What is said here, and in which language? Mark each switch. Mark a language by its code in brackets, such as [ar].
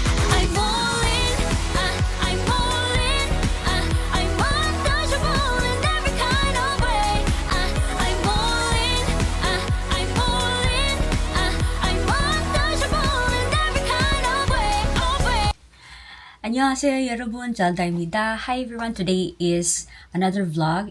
[en] I'm all in, I'm all in, I'm untouchable in every kind of way. I'm all in, I'm all in, I'm untouchable in every kind of way. [ko] 안녕하세요 여러분, 잘다입니다. [en] Hi everyone, today is another vlog.